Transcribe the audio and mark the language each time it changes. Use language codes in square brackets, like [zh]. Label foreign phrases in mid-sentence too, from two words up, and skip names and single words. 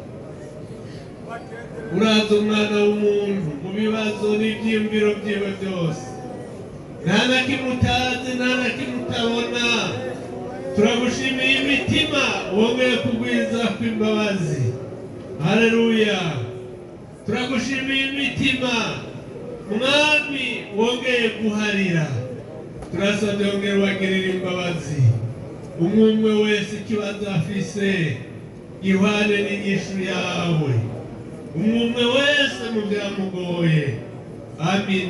[rn] Uraza umwana w'umuntu mu bibazo n'ibyiyumviro byiwe byose, nta na kimwe utazi, nta na kimwe utabona. Turagushimiye imitima wongeye kugwiza kw'imbabazi. Haleluya, turagushimiye imitima mwami wongeye guharira. Turasabye wongere wagirira imbabazi umwe wese ikibazo afise gihwane n'inyishu yawe, umwe wese mu byamugoye. Amina.